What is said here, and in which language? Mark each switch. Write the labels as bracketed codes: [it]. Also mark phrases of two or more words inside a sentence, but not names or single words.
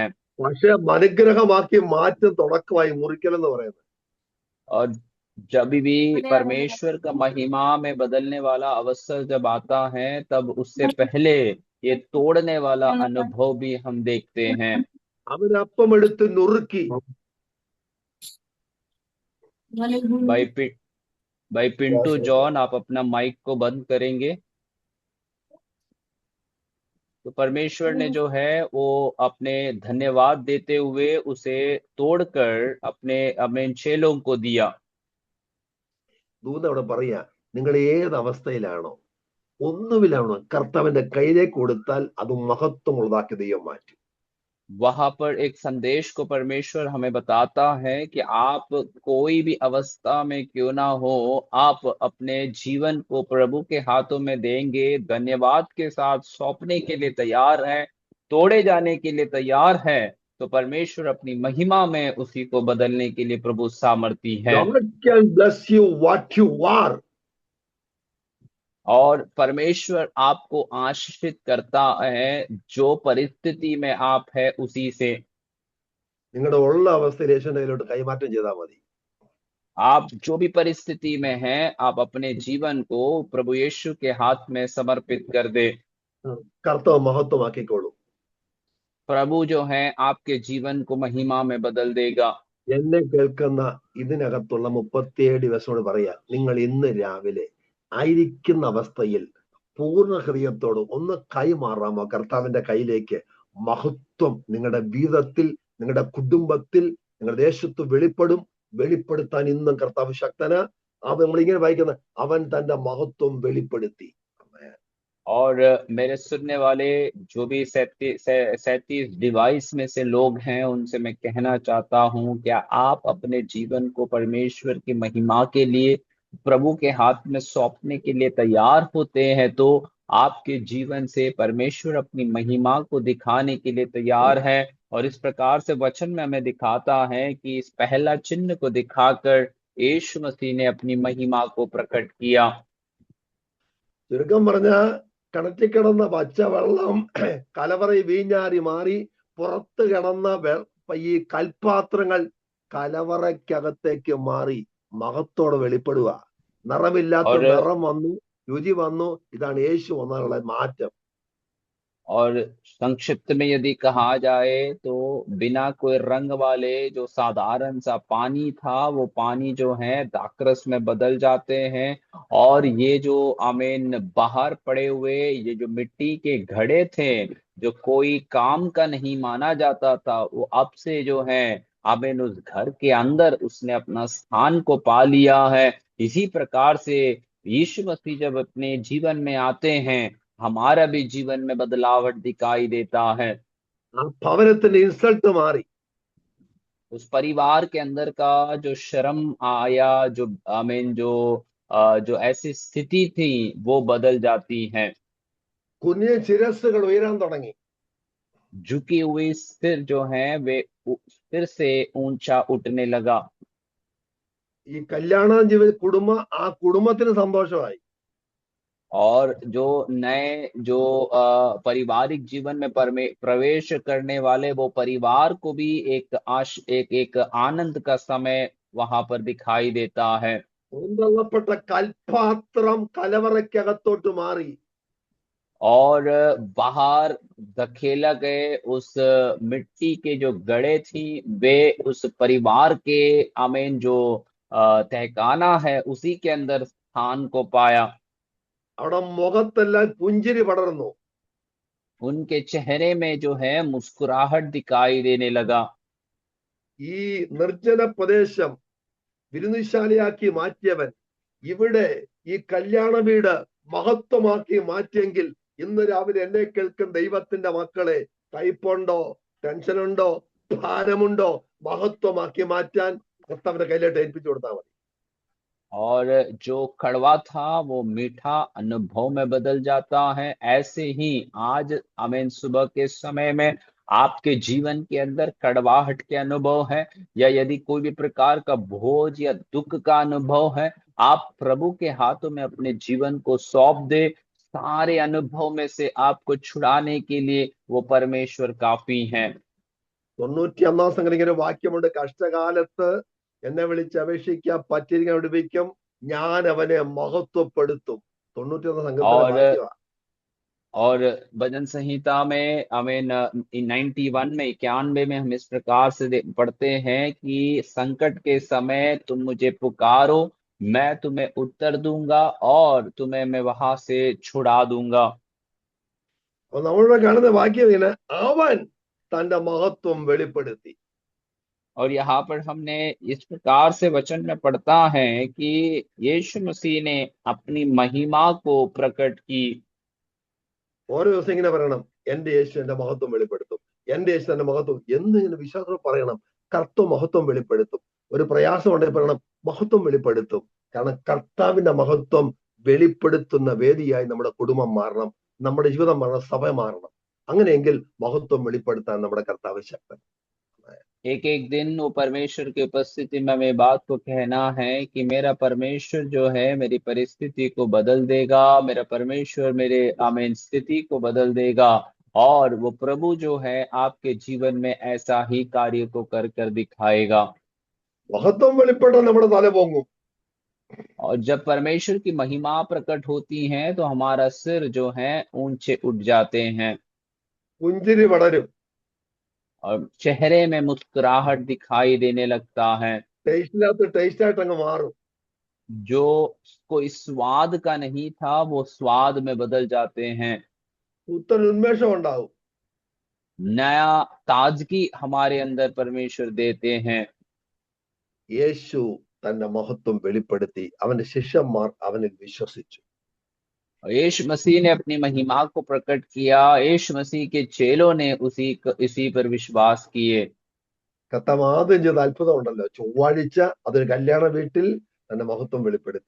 [ml] പക്ഷെ അനുഗ്രഹമാക്കി മാറ്റും തുടക്കമായി മുറിക്കൽ എന്ന് പറയുന്നത്. [hi] और जब भी परमेश्वर का महिमा में बदलने वाला अवसर जब आता है तब उससे पहले ये तोड़ने वाला अनुभव भी हम देखते हैं। [ml] അവരപ്പം എടുത്ത് നുറുക്കി [hi] भाई पि, भाई पिंटू जॉन, आप अपना माइक को बंद करेंगे? तो परमेश्वर ने जो है वो अपने धन्यवाद देते हुए उसे तोड़कर अपने अपने चेलों को दिया। [ml] ദൂത് അവിടെ പറയാ, നിങ്ങൾ ഏത് അവസ്ഥയിലാണോ, ഒന്നുമില്ലാണോ, കർത്താവിന്റെ കയ്യിലേക്ക് കൊടുത്താൽ അത് മഹത്വമുള്ളതാക്കി ദൈവം മാറ്റും. [hi] वहां पर एक संदेश को परमेश्वर हमें बताता है कि आप कोई भी अवस्था में क्यों ना हो, आप अपने जीवन को प्रभु के हाथों में देंगे, धन्यवाद के साथ सौंपने के लिए तैयार हैं, तोड़े जाने के लिए तैयार है, तो परमेश्वर अपनी महिमा में उसी को बदलने के लिए प्रभु सामर्थी है। [en] God can bless you what you are. [hi] और परमेश्वर आपको आशीषित करता है जो परिस्थिति में आप है उसी से। [ml] നിങ്ങളുടെ ഉള്ള അവസ്ഥയിൽ യേശുവിന്റെ കയ്യിലോട്ട് കൈമാറ്റം ചെയ്താൽ മതി. [hi] आप जो भी परिस्थिति में हैं, आप अपने जीवन को प्रभु यीशु के हाथ में समर्पित कर दे। [ml] കർത്താവ് മഹത്വമാക്കിക്കോളൂ. [hi] प्रभु जो है आपके जीवन को महिमा में बदल देगा। [ml] എന്നെ കേൾക്കുന്ന ഇതിനകത്തുള്ള 37 ദിവസത്തോട് പറയാ, നിങ്ങൾ ഇന്ന് രാവിലെ ആയിരിക്കുന്ന അവസ്ഥയിൽ പൂർണ്ണ ഹൃദയത്തോട് ഒന്ന് കൈമാറാമോ കർത്താവിന്റെ കയ്യിലേക്ക്? മഹത്വം നിങ്ങളുടെ ജീവിതത്തിൽ, നിങ്ങളുടെ കുടുംബത്തിൽ, നിങ്ങളുടെ ദേശത്ത് വെളിപ്പെടും. വെളിപ്പെടുത്താൻ ഇന്നും കർത്താവ് ശക്തന്. അവൻ, നമ്മളിങ്ങനെ വായിക്കുന്ന, അവൻ തന്റെ മഹത്വം വെളിപ്പെടുത്തി. [hi] और मेरे सुनने वाले जो भी 37 डिवाइस में से लोग हैं, उनसे मैं कहना चाहता हूं, क्या आप अपने जीवन को परमेश्वर की महिमा के लिए प्रभु के हाथ में सौंपने के लिए तैयार होते हैं? तो आपके जीवन से परमेश्वर अपनी महिमा को दिखाने के लिए तैयार है। और इस प्रकार से वचन में हमें दिखाता है कि इस पहला चिन्ह को दिखाकर यीशु मसीह ने अपनी महिमा को प्रकट किया। [ml] ചുരുക്കം പറഞ്ഞ, കിണറ്റിൽ കിടന്ന പച്ചവെള്ളം കലവറയിൽ വീഞ്ഞാറി മാറി പുറത്ത് കിടന്ന ഈ കൽപാത്രങ്ങൾ കലവറയ്ക്കകത്തേക്ക് മാറി മഹത്തോടെ വെളിപ്പെടുക. നിറമില്ലാത്ത [hi] और [ml] നിറം വന്നു, രുചി വന്നു. ഇതാണ് യേശു വന്നാലുള്ള മാറ്റം. [hi] और संक्षिप्त में यदि कहा जाए तो बिना कोई रंग वाले जो साधारण सा पानी था, वो पानी जो है दाखरस में बदल जाते हैं। और ये जो आमीन बाहर पड़े हुए ये जो मिट्टी के घड़े थे, जो कोई काम का नहीं माना जाता था, वो अब से जो है आमीन उस घर के अंदर उसने अपना स्थान को पा लिया है। इसी प्रकार से यीशु मसीह जब अपने जीवन में आते हैं, हमारा भी जीवन में बदलावट दिखाई देता है। [ml] ആ ഭവനത്തിന്റെ ഇൻസൾട്ട് മാറി. [hi] उस परिवार के अंदर का जो शर्म आया, जो आमीन जो ऐसी स्थिति थी, वो बदल जाती है। [ml] കുനിയ ശിരസ്സുകൾ ഉയരാൻ തുടങ്ങി. [hi] झुकी हुई सिर जो है वे फिर से ऊंचा उठने लगा। [ml] ഈ കല്യാണ ജീവിത ആ കുടുംബത്തിന് സന്തോഷമായി. [hi] और जो नए जो पारिवारिक जीवन में प्रवेश करने वाले वो परिवार को भी एक आनंद का समय वहां पर दिखाई देता है। [ml] പുറന്തള്ളപ്പെട്ട കൽപാത്രം കലവറയ്ക്കകത്തോട്ട് മാറി. [hi] और बाहर धकेला गए उस मिट्टी के जो गड़े थी, वे उस परिवार के आमीन जो तहखाना है उसी के अंदर स्थान को पाया। [ml] അവിടെ മുഖത്തെല്ലാം പുഞ്ചിരി പടർന്നു. [hi] उनके चेहरे में जो है मुस्कुराहट दिखाई देने लगा। [ml] ഈ നിർജ്ജന പ്രദേശം വിരുന്നുശാലയാക്കി മാറ്റിയവൻ ഇവിടെ ഈ കല്യാണ വീട് മഹത്വമാക്കി മാറ്റിയെങ്കിൽ, ഇന്ന് രാവിലെ എന്നെ കേൾക്കുന്ന ദൈവത്തിന്റെ മക്കളെ, ടൈപ്പുണ്ടോ, ടെൻഷനുണ്ടോ, ഭാരമുണ്ടോ, മഹത്വമാക്കി മാറ്റാൻ കർത്താവിന്റെ കയ്യിലോട്ട് ഏൽപ്പിച്ചു കൊടുത്താൽ മതി. [hi] और जो कड़वा था वो मीठा अनुभव में बदल जाता है। ऐसे ही आज आमीन सुबह के समय में आपके जीवन के अंदर कड़वाहट के अनुभव है, या यदि कोई भी प्रकार का बोझ या दुख का अनुभव है, आप प्रभु के हाथों में अपने जीवन को सौंप दे। सारे अनुभव में से आपको छुड़ाने के लिए वो परमेश्वर काफी हैं। [ml] 91 സംഘടന വാക്യമുണ്ട്, കഷ്ടകാലത്ത് എന്നെ വിളിച്ച് അപേക്ഷിക്കുക, പറ്റിരിക്കാൻ വിടുവിക്കും, ഞാൻ അവനെ മഹത്വപ്പെടുത്തും. 91 സംഘത്തിലെ [hi] और [ml] വാക്യമാണ്. [hi] और भजन संहिता में हमें 91 में 91 में हम इस प्रकार से पढ़ते हैं कि संकट के समय तुम मुझे पुकारो, मैं तुम्हें उत्तर दूंगा और तुम्हें मैं वहां से छुड़ा दूंगा। [ml] അപ്പൊ നമ്മളിവിടെ കാണുന്ന വാക്യം ഇങ്ങനെ, അവൻ തന്റെ മഹത്വം വെളിപ്പെടുത്തി. [hi] और यहाँ पर हमने इस प्रकार से वचन में पढ़ता है कि यीशु मसीह ने अपनी महिमा को प्रकट की। [ml] ഓരോ ദിവസം ഇങ്ങനെ പറയണം, എന്റെ യേശു എന്റെ മഹത്വം വെളിപ്പെടുത്തും, എന്റെ യേശു എന്റെ മഹത്വം എന്നിങ്ങനെ വിശ്വാസം പറയണം. കർത്ത മഹത്വം വെളിപ്പെടുത്തും. ഒരു പ്രയാസം ഉണ്ടെങ്കിൽ പറയണം, മഹത്വം വെളിപ്പെടുത്തും. കാരണം കർത്താവിന്റെ മഹത്വം വെളിപ്പെടുത്തുന്ന വേദിയായി നമ്മുടെ കുടുംബം മാറണം, നമ്മുടെ ജീവിതം മാറണം, സഭ മാറണം. അങ്ങനെയെങ്കിൽ മഹത്വം വെളിപ്പെടുത്താൻ നമ്മുടെ കർത്താവ് ശക്തൻ. [hi] एक एक दिन वो परमेश्वर की उपस्थिति में हमें बात को कहना है कि मेरा परमेश्वर जो है मेरी परिस्थिति को बदल देगा, मेरा परमेश्वर मेरे आमीन स्थिति को बदल देगा, और वो प्रभु जो है आपके जीवन में ऐसा ही कार्य को कर कर दिखाएगा। [ml] മഹത്വം വെളിപ്പെട്ടാൽ നമ്മുടെ തല പൊങ്ങും. [hi] और जब परमेश्वर की महिमा प्रकट होती है तो हमारा सिर जो है ऊंचे उठ जाते हैं [ml] പുഞ്ചിരി വളരും. [hi] और चेहरे में मुस्कुराहट दिखाई देने लगता है। [ml] ടേസ്റ്റിനകത്ത് ടേസ്റ്റ് ആയിട്ട് അങ്ങ് മാറും. [hi] जो कोई स्वाद का नहीं था वो स्वाद में बदल जाते हैं। [ml] പുത്തൻ ഉന്മേഷം ഉണ്ടാവും. [hi] नया ताजगी हमारे अंदर परमेश्वर देते हैं। [ml] യേശു തന്റെ മഹത്വം വെളിപ്പെടുത്തി, അവന്റെ ശിഷ്യന്മാർ അവനിൽ വിശ്വസിച്ചു. [hi] और यीशु मसीह ने अपनी महिमा को प्रकट किया, यीशु मसीह के चेलों ने उसी पर विश्वास किए। [ml] കർത്താവ് ആദ്യം ചെയ്ത അത്ഭുതം ഉണ്ടല്ലോ, ചൊവ്വാഴ്ച അതൊരു കല്യാണ വീട്ടിൽ തന്റെ മഹത്വം വെളിപ്പെടുത്തി.